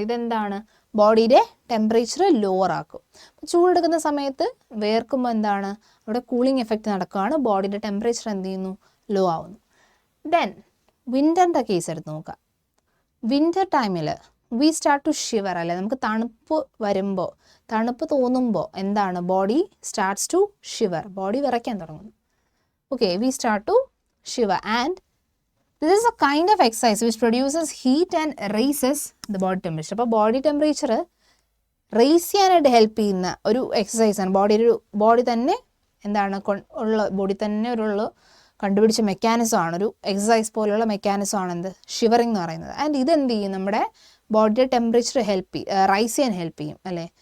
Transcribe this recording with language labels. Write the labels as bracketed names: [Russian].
[Malayalam] ഇതെന്താണ്, ബോഡിയുടെ temperature lower ആക്കും. ചൂടെടുക്കുന്ന സമയത്ത് വേർക്കുമ്പോൾ എന്താണ്, അവിടെ കൂളിംഗ് എഫക്റ്റ് നടക്കുകയാണ്, ബോഡിയുടെ ടെമ്പറേച്ചർ എന്ത് ചെയ്യുന്നു, ലോ ആവുന്നു. ദെൻ വിൻ്ററിൻ്റെ കേസ് എടുത്ത് നോക്കാം. വിൻ്റർ ടൈമിൽ [English] we start to shiver [Malayalam] അല്ലേ, നമുക്ക് തണുപ്പ് വരുമ്പോൾ, തണുപ്പ് തോന്നുമ്പോൾ എന്താണ്, [English] body starts to shiver, [Malayalam] body വിറയ്ക്കാൻ തുടങ്ങുന്നു. [English] Okay, we start to shiver and this is a kind of exercise which produces heat and raises the body temperature. [Malayalam] അപ്പോൾ ബോഡി ടെമ്പറേച്ചർ റേസ് ചെയ്യാനായിട്ട് ഹെൽപ്പ് ചെയ്യുന്ന ഒരു എക്സസൈസാണ്. ബോഡി തന്നെ എന്താണ് ഉള്ള ബോഡി തന്നെ ഒരു കണ്ടുപിടിച്ച മെക്കാനിസമാണ്, ഒരു എക്സസൈസ് പോലെയുള്ള മെക്കാനിസമാണ് എന്ത്, ഷിവറിംഗ് എന്ന് പറയുന്നത്. [English] and [Malayalam] ഇതെന്ത് ചെയ്യും, നമ്മുടെ ബോഡിയുടെ ടെമ്പറേച്ചർ റൈസ് ചെയ്യാൻ ഹെൽപ്പ് ചെയ്യും അല്ലേ.